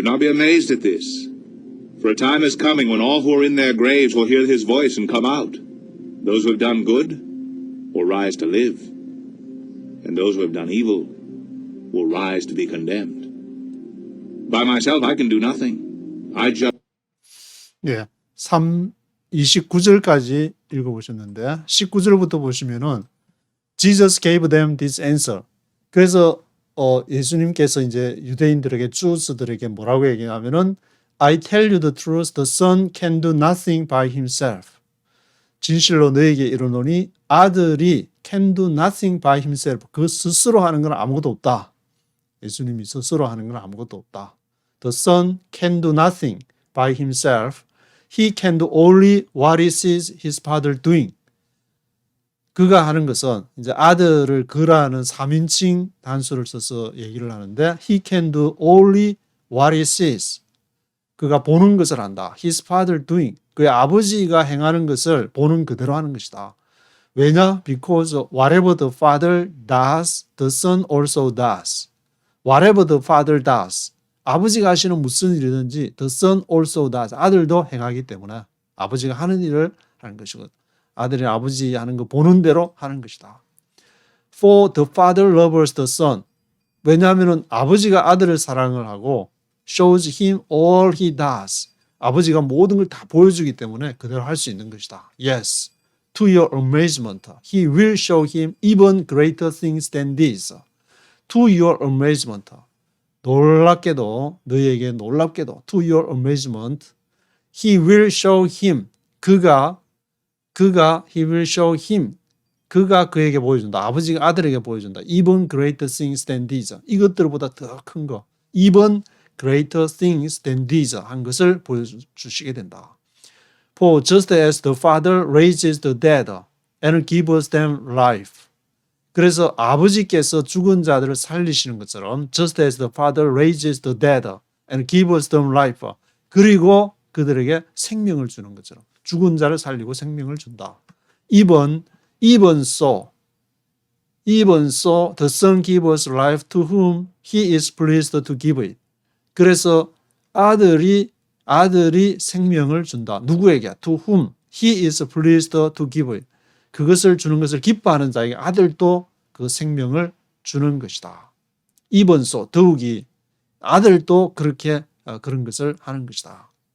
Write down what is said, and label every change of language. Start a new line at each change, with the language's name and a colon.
English: Do not be amazed at this. For a time is coming when all who are in their graves will hear his voice and come out. Those who have done good will rise to live, and those who have done evil will rise to be condemned. By myself I can do nothing. I judge.
Korean: 예, 29절까지 읽어보셨는데 19절부터 보시면은
English: Jesus gave them this answer.
Korean: 그래서 예수님께서 이제 유대인들에게 주스들에게 뭐라고 얘기하면은
English: I tell you the truth, the Son can do nothing by himself.
Korean: 진실로 너에게 이르노니 아들이
English: can do nothing by himself.
Korean: 그 스스로 하는 건 아무것도 없다. 예수님이 스스로 하는 건 아무것도 없다.
English: The Son can do nothing by himself. He can do only what he sees his Father doing.
Korean: 그가 하는 것은 이제 아들을 그라는 3인칭 단수를 써서 얘기를 하는데
English: He can do only what he sees.
Korean: 그가 보는 것을 한다.
English: His Father doing.
Korean: 그의 아버지가 행하는 것을 보는 그대로 하는 것이다. 왜냐?
English: Because whatever the Father does, the Son also does. Whatever the Father does.
Korean: 아버지가 하시는 무슨 일이든지
English: the Son also does.
Korean: 아들도 행하기 때문에 아버지가 하는 일을 하는 것이거든. 아들이 아버지 하는 거 보는 대로 하는 것이다.
English: For the Father loves the Son.
Korean: 왜냐하면 아버지가 아들을 사랑을 하고
English: shows him all he does.
Korean: 아버지가 모든 걸 다 보여주기 때문에 그대로 할 수 있는 것이다.
English: Yes, to your amazement, he will show him even greater things than this. To your amazement,
Korean: 놀랍게도 너희에게 놀랍게도
English: to your amazement, he will show him. 그가 he will show him.
Korean: 그가 그에게 보여준다. 아버지가 아들에게 보여준다.
English: Even greater things than these.
Korean: 이것들보다 더 큰 거.
English: Even greater things than these
Korean: 한 것을 보여주시게 된다.
English: For just as the Father raises the dead and gives them life.
Korean: 그래서 아버지께서 죽은 자들을 살리시는 것처럼
English: just as the Father raises the dead and gives them life.
Korean: 그리고 그들에게 생명을 주는 것처럼 죽은 자를 살리고 생명을 준다.
English: Even so the Son gives life to whom he is pleased to give it.
Korean: 그래서 아들이 생명을 준다. 누구에게?
English: To whom he is pleased to give it.
Korean: 그것을 주는 것을 기뻐하는 자에게 아들도 그 생명을 주는 것이다.
English: Even so,
Korean: 더욱이 아들도 그렇게 그런 것을 하는 것이다.